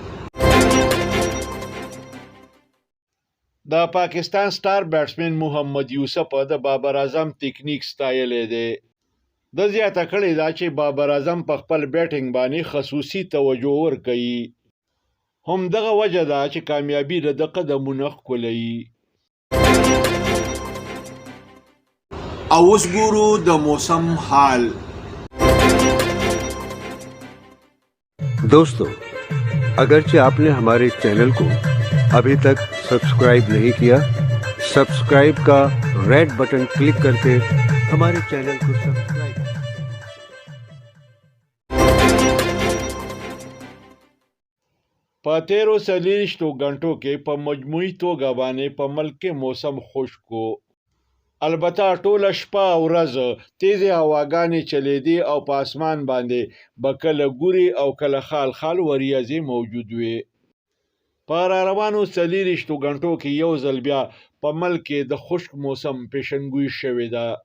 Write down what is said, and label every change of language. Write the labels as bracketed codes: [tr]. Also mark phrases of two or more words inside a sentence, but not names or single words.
[ps] د پاکستان [en] star batsman [ps] محمد یوسف د بابر اعظم ټیکنیک ستایلی دی د زیاته کړې دا چې بابر اعظم په خپل بیټینګ باندې خصوصي توجه ورکوي هم دغه وجه ده چې کامیابي د قدمونه ښکلوي او اوس ګورو د موسم حال [ur] دوستوں، اگرچہ آپ نے ہمارے چینل کو ابھی تک سبسکرائب نہیں کیا، سبسکرائب کا [en] red button click [ur] کر کے ہمارے چینل کو سبسکرائب [ps] په 13 غنټو کې په مجموعي توګه باندې په ملک کې موسم خشک و البته ټوله شپه او ورځ تیزې هواګانې چلیدې او په اسمان باندې به کله ګوري او کله خال خال وریځې موجود وي په را روانو 40 غنټو کې یو ځل بیا په ملک کې د خشک موسم پیشنګوئی شوې ده